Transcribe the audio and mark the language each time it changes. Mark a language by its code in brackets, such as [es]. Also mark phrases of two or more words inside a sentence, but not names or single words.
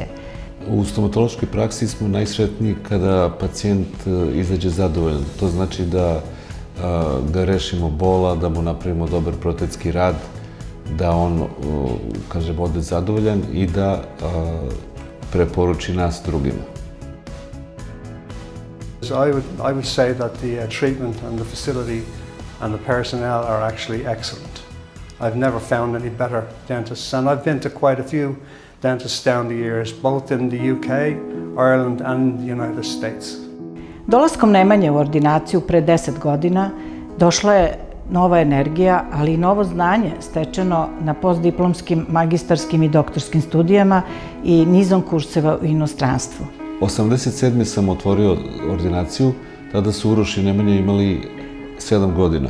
[sr] U stomatološkoj praksi smo najsretniji kada pacijent izađe zadovoljan. To znači da ga rešimo bola, da mu napravimo dobar protetski rad, da on, kažem, ode zadovoljan i da preporuči nas drugima. [en] I would say that the treatment and the facility and the personnel are actually excellent. I've never found any better dentists, and I've been to quite a few dentists down the years, both in the UK, Ireland and the United States. [sr] Dolaskom Nemanje u ordinaciju pre 10 godina došla je nova energija, ali i novo znanje stečeno na postdiplomskim, magistarskim i doktorskim studijama i nizom kurseva u inostranstvu. 87. sam otvorio ordinaciju, tada su Uroš i Nemanja imali 7 godina.